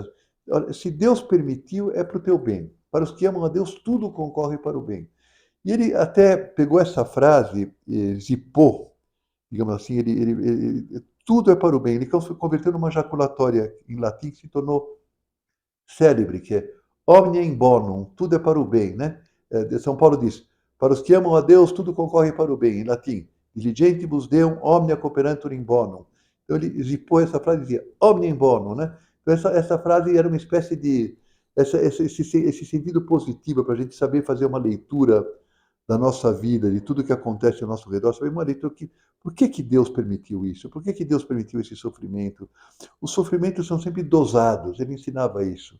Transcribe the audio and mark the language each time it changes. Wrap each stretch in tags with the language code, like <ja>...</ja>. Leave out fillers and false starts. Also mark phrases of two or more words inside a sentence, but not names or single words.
<pt>Olha, se Deus permitiu, é para o teu bem. Para os que amam a Deus, tudo concorre para o bem. E ele até pegou essa frase, zipou, digamos assim, tudo é para o bem. Ele converteu numa jaculatória em latim que se tornou célebre, que é</pt> <la>omnia in bonum,</la> <pt>tudo é para o bem, né? São Paulo diz, para os que amam a Deus, tudo concorre para o bem, em latim.</pt> <la>Diligentibus Deum omnia cooperantur in bonum.</la> <pt>Então ele zipou essa frase e dizia</pt> <la>omnia in bonum,</la> <pt>né? Então essa frase era uma espécie de esse sentido positivo para a gente saber fazer uma leitura da nossa vida, de tudo que acontece ao nosso redor, saber uma leitura que por que Deus permitiu isso? Por que Deus permitiu esse sofrimento? Os sofrimentos são sempre dosados, ele ensinava isso.</pt>